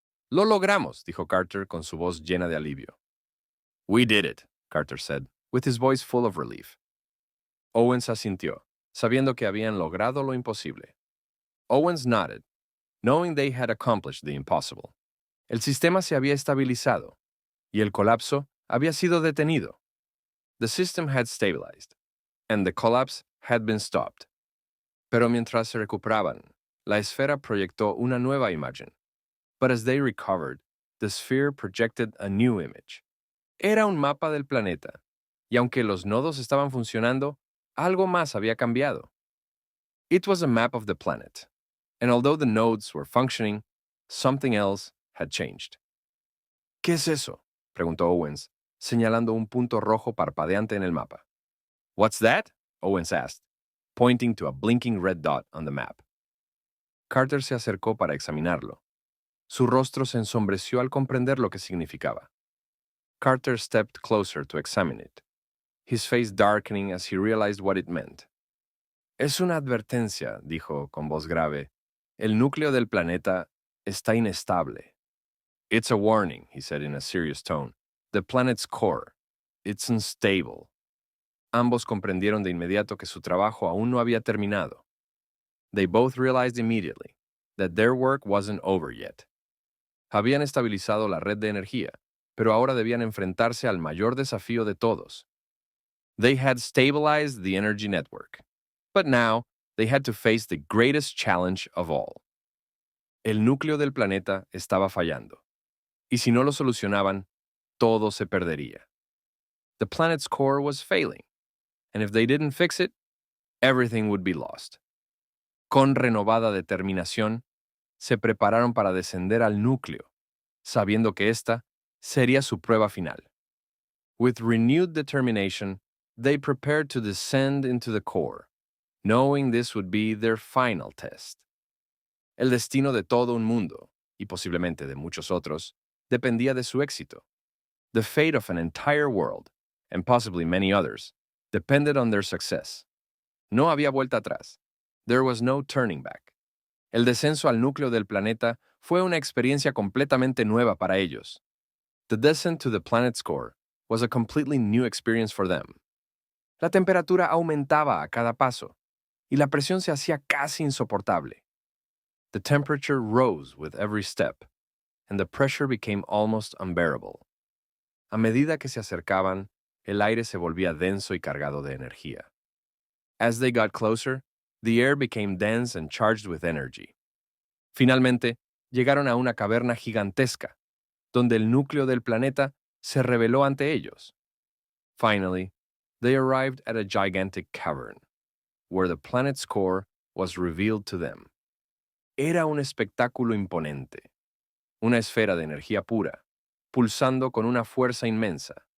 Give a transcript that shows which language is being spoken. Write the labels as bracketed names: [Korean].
[Spanish] Lo logramos, dijo Carter con su voz llena de alivio. [English] We did it, Carter said, with his voice full of relief. [Spanish] Owens asintió, sabiendo que habían logrado lo imposible. [English] Owens nodded, knowing they had accomplished the impossible. [Spanish] El sistema se había estabilizado, y el colapso había sido detenido. [English] The system had stabilized, and the collapse had been stopped. [Spanish] Pero mientras se recuperaban, la esfera proyectó una nueva imagen. [English] But as they recovered, the sphere projected a new image. [Spanish] Era un mapa del planeta, y aunque los nodos estaban funcionando, algo más había cambiado. [English] It was a map of the planet, and although the nodes were functioning, something else had changed. [Spanish] ¿Qué es eso?, preguntó Owens, señalando un punto rojo parpadeante en el mapa. [English] What's that? Owens asked, pointing to a blinking red dot on the map. [Spanish] Carter se acercó para examinarlo. Su rostro se ensombreció al comprender lo que significaba. [English] Carter stepped closer to examine it, his face darkening as he realized what it meant. [Spanish] Es una advertencia, dijo con voz grave. El núcleo del planeta está inestable. [English] It's a warning, he said in a serious tone. The planet's core. It's unstable. [Spanish] Ambos comprendieron de inmediato que su trabajo aún no había terminado. [English] They both realized immediately that their work wasn't over yet. [Spanish] Habían estabilizado la red de energía, pero ahora debían enfrentarse al mayor desafío de todos. [English] They had stabilized the energy network, but now they had to face the greatest challenge of all. [Spanish] El núcleo del planeta estaba fallando, y si no lo solucionaban, todo se perdería. [English] The planet's core was failing, and if they didn't fix it, everything would be lost. [Spanish] Con renovada determinación, se prepararon para descender al núcleo, sabiendo que esta sería su prueba final. [English] With renewed determination, they prepared to descend into the core, knowing this would be their final test. [Spanish] El destino de todo un mundo, y posiblemente de muchos otros, dependía de su éxito. [English] The fate of an entire world, and possibly many others, depended on their success. [Spanish] No había vuelta atrás. [English] There was no turning back. [Spanish] El descenso al núcleo del planeta fue una experiencia completamente nueva para ellos. [English] The descent to the planet's core was a completely new experience for them. [Spanish] La temperatura aumentaba a cada paso, y la presión se hacía casi insoportable. [English] The temperature rose with every step, and the pressure became almost unbearable. [Spanish] A medida que se acercaban, el aire se volvía denso y cargado de energía. [English] As they got closer, the air became dense and charged with energy. [Spanish] Finalmente, llegaron a una caverna gigantesca, donde el núcleo del planeta se reveló ante ellos. [English] Finally, They arrived at a gigantic cavern, where the planet's core was revealed to them. [Spanish] Era un espectáculo imponente, una esfera de energía pura, pulsando con una fuerza inmensa.